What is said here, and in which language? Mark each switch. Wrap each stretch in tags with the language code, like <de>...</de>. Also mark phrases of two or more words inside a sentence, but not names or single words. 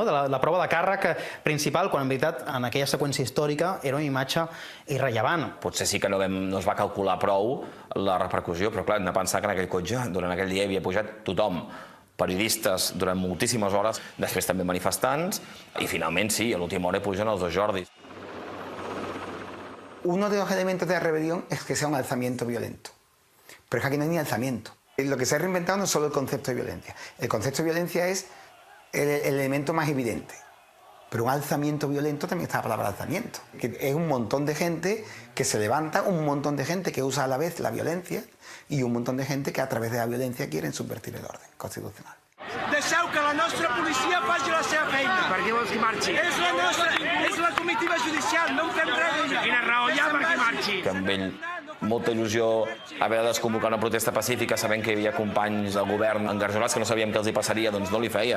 <ca>De la prova de càrrec principal, quan en veritat en aquella seqüència històrica era una imatge irrellevant. Potser sí que no es va calcular prou la repercussió, però clar, hem de pensar que en aquell cotxe durant aquell dia havia pujat tothom, periodistes durant moltíssimes hores, després també manifestants,</ca> <es>y finalmente</es> <ca>sí, a l'última hora pujan els dos Jordis.</ca> <es>Uno de los elementos de la rebelión es que sea un alzamiento violento. Pero es que aquí no hay ni alzamiento. Lo que se ha reinventado no es solo el concepto de violencia. El concepto de violencia es el elemento más evidente. Pero un alzamiento violento también está la palabra alzamiento. Que es un montón de gente que se levanta, un montón de gente que usa a la vez la violencia y un montón de gente que a través de la violencia quieren subvertir el orden constitucional.</es> <ca>Deixeu que la nostra policia faci la seva feina. Per què vols que marxi? És la comitiva judicial, no en fem res d'ella. Quina raó hi ha perquè marxi? Que amb ell molta il·lusió haver de desconvocar una protesta pacífica sabent que hi havia companys del govern engarjolats que no sabíem què els hi passaria, doncs no li feia.</ca>